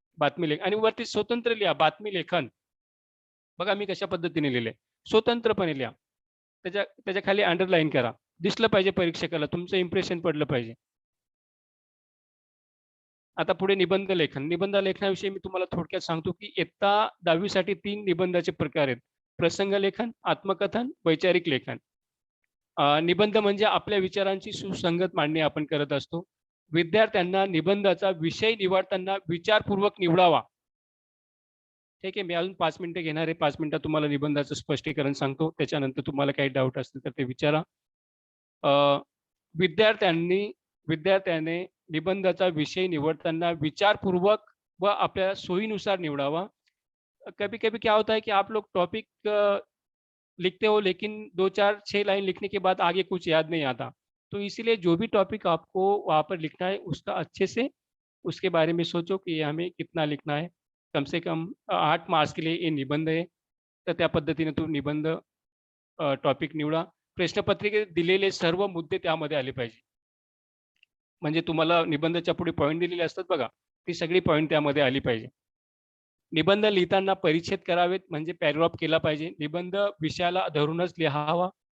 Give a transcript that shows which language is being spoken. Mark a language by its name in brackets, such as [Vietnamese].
[Marathi] बातमी लेख आणि वरती स्वतंत्र लिहा बातमी लेखन. बघा मी कशा पद्धतीने लिहिलंय. स्वतंत्रपणे लिहा. त्याच्या त्याच्या खाली अंडरलाईन करा. दिसलं पाहिजे परीक्षकाला, तुमचं इम्प्रेशन पडलं पाहिजे. आता पुढे निबंध लेखन. निबंध लेखनाविषयी मी तुम्हाला थोडक्यात सांगतो, की इयत्ता 10वी साठी 3 निबंधाचे प्रकार आहेत. प्रसंग लेखन, आत्मकथन, वैचारिक लेखन. निबंध म्हणजे आपल्या विचारांची सुसंगत मांडणी आपण करत असतो. विद्यार्थ्यांना निबंधाचा विषय निवडताना विचारपूर्वक निवडावा. ठीक आहे, मी अजून 5 मिनिटं घेणार आहे. 5 मिनिटात तुम्हाला निबंधाचं स्पष्टीकरण सांगतो. त्याच्यानंतर तुम्हाला काही डाऊट असतील तर ते विचारा. अ, विद्यार्थ्यांनी विद्यार्थ्याने निबंधाचा विषय निवडताना विचारपूर्वक व आपल्या सोयीनुसार निवडावा. [Hindi] कभी-कभी क्या होता है कि आप लोग टॉपिक लिखते हो लेकिन 2-4 6 लाइन लिखने के बाद आगे कुछ याद नहीं आता। तो इसीलिए जो भी टॉपिक आपको वहाँ पर लिखना है उसका अच्छे से उसके बारे में सोचो कि हमें कितना लिखना है। कम से कम 8 मार्क्स के लिए ये निबंध [Marathi] आहे. तर त्या पद्धतीने तो निबंध टॉपिक निवडा. प्रश्नपत्रिकेत दिलेले सर्व मुद्दे त्यामध्ये आले पाहिजे. म्हणजे तुम्हाला निबंधाच्या पुढे पॉइंट दिलेले असतात बघा, ती सगळी पॉइंट त्यामध्ये आली पाहिजे. निबंध लिहिताना परिच्छेद करावेत म्हणजे पॅराग्राफ केला पाहिजे. निबंध विषयाला धरूनच लिहावा.